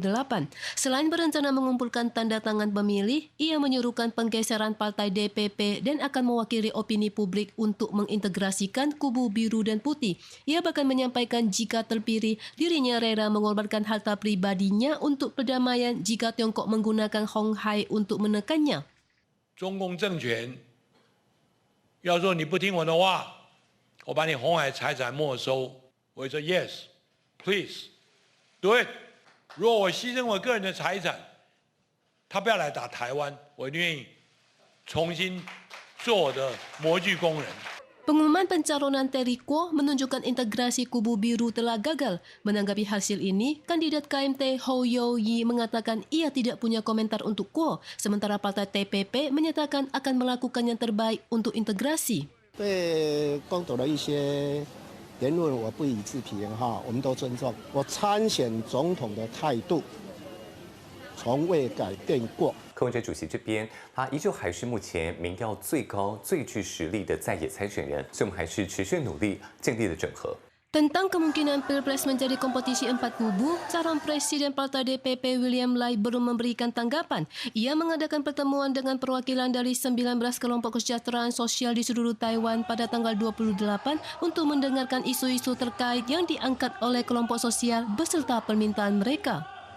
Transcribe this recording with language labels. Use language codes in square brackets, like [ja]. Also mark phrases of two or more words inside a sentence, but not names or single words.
[id] Selain berencana mengumpulkan tanda tangan pemilih, ia menyuruhkan penggeseran partai DPP dan akan mewakili opini publik untuk mengintegrasikan kubu biru dan putih. Ia bahkan menyampaikan jika terpilih, dirinya rela mengorbankan harta pribadinya untuk perdamaian jika Tiongkok menggunakan Hong Hai untuk menekannya. [zh] 中共政权要说你不听我的话，我把你红海财产没收，我会说 [en] yes, please, do it。 [zh] 如果我牺牲我个人的财产，他不要来打台湾，我愿意重新做我的模具工人。 [id] Pengumuman pencalonan Terry Kuo menunjukkan integrasi kubu biru telah gagal. Menanggapi hasil ini, kandidat KMT Hou Yo-yi mengatakan ia tidak punya komentar untuk Kuo, sementara partai TPP menyatakan akan melakukan yang terbaik untuk integrasi. [zh] 对公投的一些言论，我不予置评哈，我们都尊重。我参选总统的态度从未改变过。柯文哲主席这边，他依旧还是目前民调最高、最具实力的在野参选人，所以我们还是持续努力，尽力的整合。 [id] Tentang kemungkinan Pilpres menjadi kompetisi 4 kubu, calon presiden partai DPP William Lai belum memberikan tanggapan. Ia mengadakan pertemuan dengan perwakilan dari 19 kelompok kesejahteraan sosial di seluruh Taiwan pada tanggal 28 untuk mendengarkan isu-isu terkait yang diangkat oleh kelompok sosial beserta permintaan mereka.